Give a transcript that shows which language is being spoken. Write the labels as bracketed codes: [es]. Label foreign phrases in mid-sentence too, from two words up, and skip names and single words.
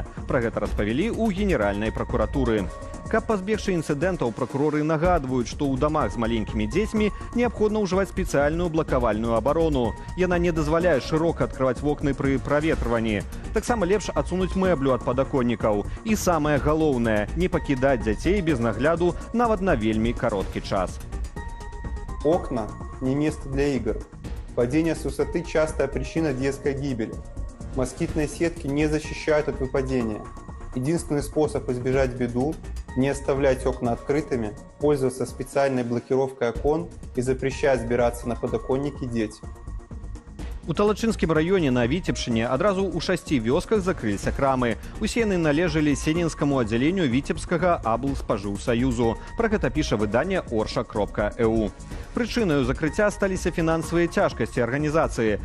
[be] Пра гэта распавялі ў Генеральнай пракуратуры. Каб пазбегчы інцыдэнтаў, пракуроры нагадваюць, што ў дамах з маленькімі дзецьмі неабходна ўжываць спецыяльную блакавальную абарону. Яна не дазваляе шырока адкрываць вокны пры праветрыванні. Таксама лепш адсунуць мэблю ад падаконнікаў. І самае галоўнае – не пакідаць дзяцей без нагляду нават на вельмі кароткі час. [ru] Окна – не место для игр. Падение с высоты – частая причина детской гибели. Москитные сетки не защищают от выпадения. Единственный способ избежать беду – не оставлять окна открытыми, пользоваться специальной блокировкой окон и запрещать сбираться на подоконники детям. [be] У Талачынскім раёне на Віцебшчыне адразу ў 6 вёсках закрыліся крамы. Усе яны належалі сенінскаму аддзяленню Віцебскага аблспажыўсаюзу. Пра гэта піша выданне orша.eu. Прычынаю закрыцця сталіся фінансавыя цяжкасці арганізацыі.